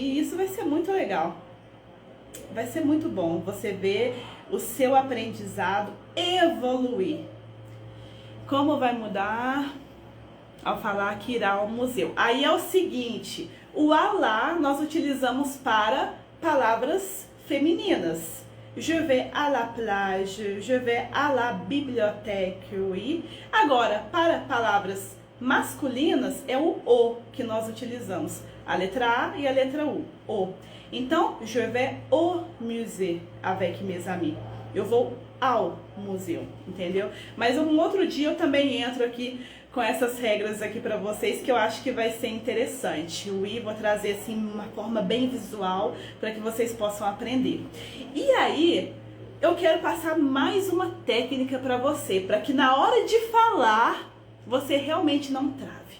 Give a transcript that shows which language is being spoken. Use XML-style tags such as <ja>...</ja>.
<pt>E isso vai ser muito legal. Vai ser muito bom você ver o seu aprendizado evoluir. Como vai mudar ao falar que irá ao museu? Aí é o seguinte, o alá nós utilizamos para palavras femininas.</pt> <fr>Je vais à la plage, je vais à la bibliothèque, oui.</fr> <pt>Agora, para palavras masculinas é o que nós utilizamos. A letra A e a letra U, o.</pt> <fr>Então, je vais au musée avec mes amis.</fr> <pt>Eu vou ao museu, entendeu? Mas um outro dia eu também entro aqui com essas regras aqui para vocês que eu acho que vai ser interessante. Vou trazer assim uma forma bem visual para que vocês possam aprender. E aí, eu quero passar mais uma técnica para você, para que na hora de falar, você realmente não trave.</pt>